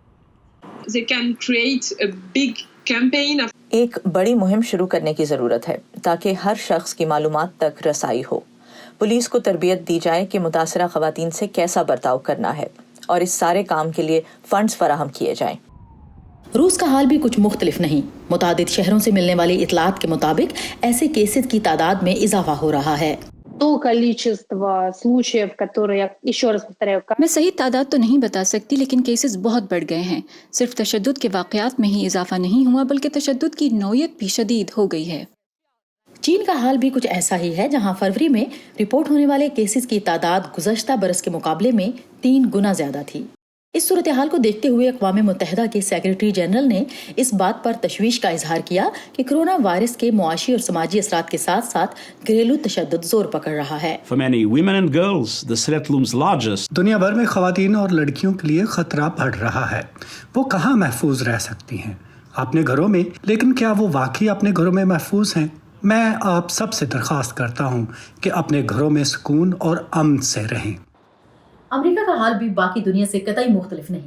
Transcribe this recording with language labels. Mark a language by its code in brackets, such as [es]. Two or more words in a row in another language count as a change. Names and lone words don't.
[ur] ایک بڑی مہم شروع کرنے کی ضرورت ہے تاکہ ہر شخص کی معلومات تک رسائی ہو. پولیس کو تربیت دی جائے کہ متاثرہ خواتین سے کیسا برتاؤ کرنا ہے اور اس سارے کام کے لیے فنڈز فراہم کیے جائیں. روس کا حال بھی کچھ مختلف نہیں۔ متعدد شہروں سے ملنے والی اطلاعات کے مطابق ایسے کیسز کی تعداد میں اضافہ ہو رہا ہے. [ru] то количество случаев, которые, еще раз повторяю, [ur] میں صحیح تعداد تو نہیں بتا سکتی، لیکن کیسز بہت بڑھ گئے ہیں. صرف تشدد کے واقعات میں ہی اضافہ نہیں ہوا، بلکہ تشدد کی نوعیت بھی شدید ہو گئی ہے. چین کا حال بھی کچھ ایسا ہی ہے، جہاں فروری میں رپورٹ ہونے والے کیسز کی تعداد گزشتہ برس کے مقابلے میں 3 گنا زیادہ تھی. اس صورت حال کو دیکھتے ہوئے اقوام متحدہ کے [en] secretary general [ur] نے اس بات پر تشویش کا اظہار کیا کہ کورونا وائرس کے معاشی اور سماجی اثرات کے ساتھ ساتھ گھریلو تشدد زور پکڑ رہا ہے. [en] For many women and girls, the threat looms largest. [ur] دنیا بھر میں خواتین اور لڑکیوں کے لیے خطرہ بڑھ رہا ہے. وہ کہاں محفوظ رہ سکتی ہیں? اپنے گھروں میں. لیکن کیا وہ واقعی اپنے گھروں میں محفوظ ہیں؟ میں آپ سب سے درخواست کرتا ہوں کہ اپنے گھروں میں سکون اور امن سے رہیں. امریکہ کا حال بھی باقی دنیا سے قطعی مختلف نہیں.